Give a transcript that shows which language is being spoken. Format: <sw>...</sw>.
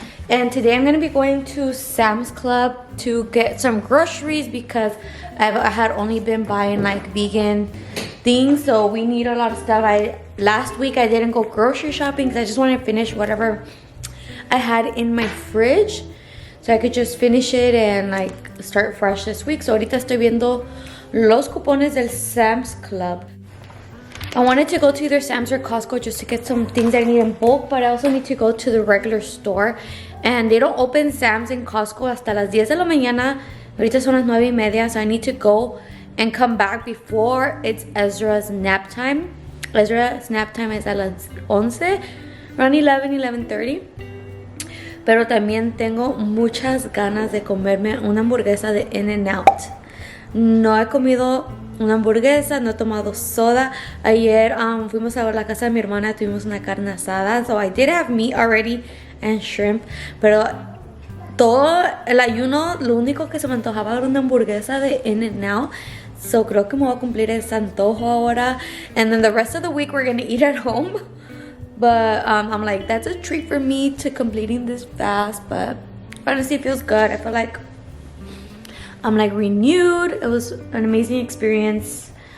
<en>And today I'm going to be going to Sam's Club to get some groceries because I had only been buying like vegan things. So we need a lot of stuff. Last week I didn't go grocery shopping because I just wanted to finish whatever I had in my fridge. So I could just finish it and like start fresh this week.</en> <es>So ahorita estoy viendo los cupones del Sam's Club.</es> <en>I wanted to go to either Sam's or Costco just to get some things I need in bulk, but I also need to go to the regular store. And they don't open Sam's and Costco</en> <es>hasta las 10 de la mañana. Ahorita son las 9:30,</es> <en>so I need to go and come back before it's Ezra's nap time. Ezra's nap time is</en> <es>a las 11,</es> <en>around 11:30.</en> <es>Pero también tengo muchas ganas de comerme una hamburguesa de In-N-Out. No he comido una hamburguesa, no he tomado soda. Ayer fuimos a ver la casa de mi hermana, tuvimos una carne asada.</es> <en>So I did have meat already and shrimp.</en> <es>Pero todo el ayuno, lo único que se me antojaba era una hamburguesa de In-N-Out. So creo que me voy a cumplir ese antojo ahora.</es> <en>And then the rest of the week we're gonna eat at home. But I'm like, that's a treat for me to completing this fast. But honestly, it feels good. I feel like I'm like renewed. It was an amazing experience.</en>